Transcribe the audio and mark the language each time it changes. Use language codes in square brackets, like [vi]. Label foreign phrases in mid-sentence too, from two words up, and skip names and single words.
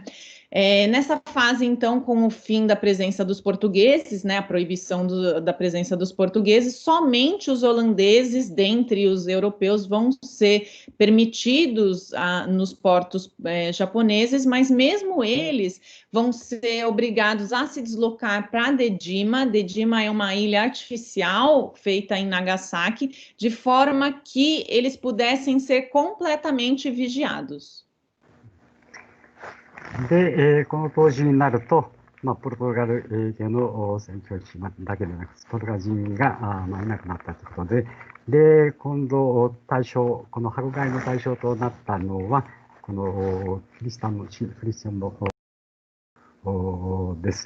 [pt] Nessa fase, então, com o fim da presença dos portugueses, né, a proibição da presença dos portugueses, somente os holandeses, dentre os europeus, vão ser permitidos nos portos japoneses, mas mesmo eles vão ser obrigados a se deslocar para Dedima. Dedima é uma ilha artificial feita em Nagasaki, de forma que eles pudessem ser completamente vigiados. [ja] で、この当時になると、ポルトガル系の宣教師だけでなく、ポルトガル人がいなくなったということで、今度この迫害の対象となったのは、このクリスチャンのです。